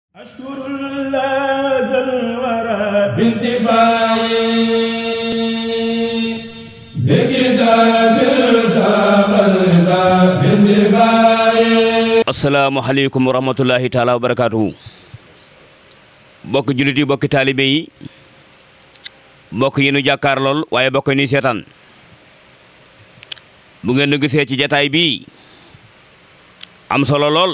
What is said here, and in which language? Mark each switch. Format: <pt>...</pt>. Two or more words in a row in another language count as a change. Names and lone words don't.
<ar>أشكر الله ذا الورى بانتفاعي بكتاب ساق الهدى بانتفاعي. السلام عليكم ورحمة الله تعالى وبركاته.</ar> <wo>bokk jullit yi bokki taalibe yi bokk yi nu jàkkaar lool waaye bokk ni seetaan bu ngeen gisee ci jataay bii am solo lool.</wo>